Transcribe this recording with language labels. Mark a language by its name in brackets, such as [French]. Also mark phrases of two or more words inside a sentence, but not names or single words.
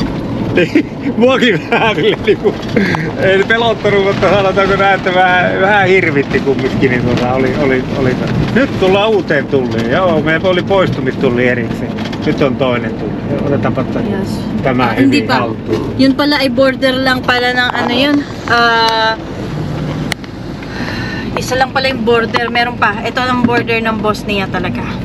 [Finnish] Muakin vähän niinku, ei pelottanut, mutta sanotaanko näin, että vähän hirvitti kumminkin, niin oli. Nyt tullaan uuteen tulliin, joo, meillä oli poistumistulli erikseen. Nyt on toinen tulli. Otetaanpa tämä hyvin haltuun. [Filipino] Yun pala ay border lang pala ng ano yun. Isa lang pala yung border, meron pa. Ito ang border ng Bosnia talaga.